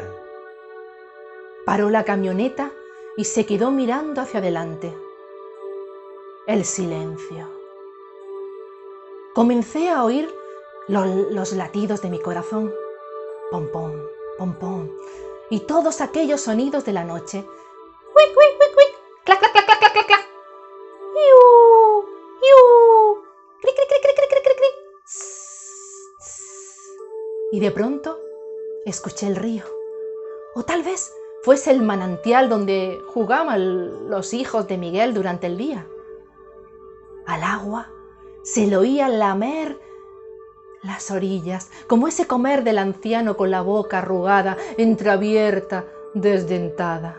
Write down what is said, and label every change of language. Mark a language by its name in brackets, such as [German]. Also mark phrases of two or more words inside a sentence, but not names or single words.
[Spanish] Paró la camioneta y se quedó mirando hacia adelante. El silencio. Comencé a oír los latidos de mi corazón. Pom, pom, pom, pom. Y todos aquellos sonidos de la noche. ¡Cuic, cuic, cuic, cuic! ¡Clac, clac, clac, clac, clac, clac, clac! ¡Iu! ¡Iu! ¡Cric, cric, cric, cric, cric, cric, cric, cric! Y de pronto escuché el río. O tal vez fuese el manantial donde jugaban los hijos de Miguel durante el día. Al agua se le oía lamer las orillas, como ese comer del anciano con la boca arrugada, entreabierta, desdentada.